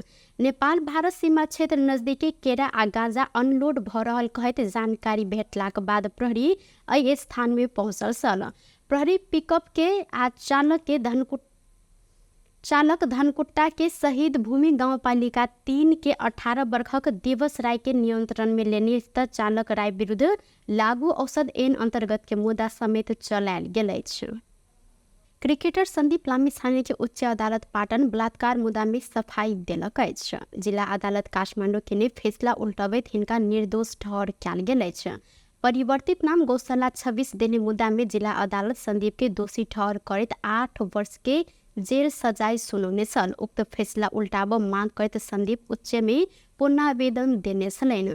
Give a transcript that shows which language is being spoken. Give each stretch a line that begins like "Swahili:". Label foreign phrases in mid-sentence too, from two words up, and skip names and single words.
Maithili: नेपाल भारत सीमा क्षेत्र नजदीकी केरा आ गांजा अनलोड भ रहल कहैत जानकारी भेटलाक बाद प्रहरी एहि स्थान में पहुंचल छल। प्रहरी पिकअप के आ चालक धनकुट्टा के शहीद भूमि गांवपालिका 3 के 18 वर्षक दिवस राय के नियंत्रण में लेने चालक राय विरुद्ध लागू औषध ऐन अंतर्गत के मुद्दा समेत चलायल गेल अछि। क्रिकेटर संदीप लामिछाने के उच्च अदालत पाटन बलात्कार मुद्दा में सफाई देलक अछि। जिला अदालत काठमांडू के ने फैसला उल्टबैत हिनका निर्दोष ठहर कयल गेल अछि। परिवर्तित नाम गौशाला 26 देने मुद्दा में जिला अदालत संदीप के दोषी ठहर करैत 8 वर्ष के जेल सजाय सुनौने छल। उक्त फैसला उल्टाब मांग करैत संदीप उच्च में पुनरावेदन देने छलनि।